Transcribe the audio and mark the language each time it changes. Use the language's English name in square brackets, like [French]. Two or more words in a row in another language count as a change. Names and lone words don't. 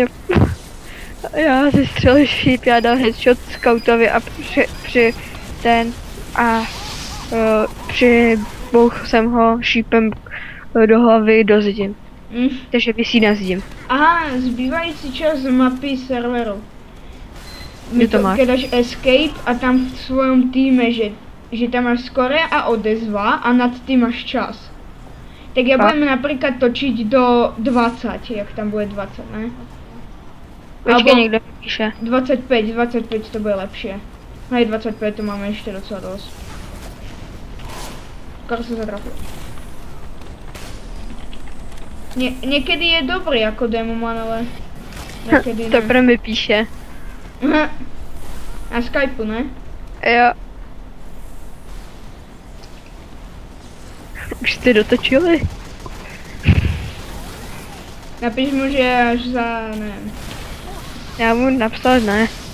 [Czech] Já si střelil šíp, já dal headshot scoutovi a přibouchl jsem ho šípem do hlavy do zdi. Takže visí na zdi. Aha, zbývající čas mapy serveru. Kde to máš? [Slovak] Keď dáš escape a tam v svojom týme, že tam máš skore a odezva a nad tým máš čas. Tak ja budem napríklad točiť do 20, jak tam bude 20, ne? [Czech] Počkej, někdo píše. [Slovak] 25 to bude lepšie. Hej, 25 to máme ešte docela dosť. Skoro sa zatrafil. Niekedy je dobrý ako demoman, ale niekedy [Czech] To ne. pro mi píše. Na Skypeu, ne? Jo. Už jste dotočili? [Slovak] Napíš mu, že až za, neviem. [Czech] Já mu napsal ne.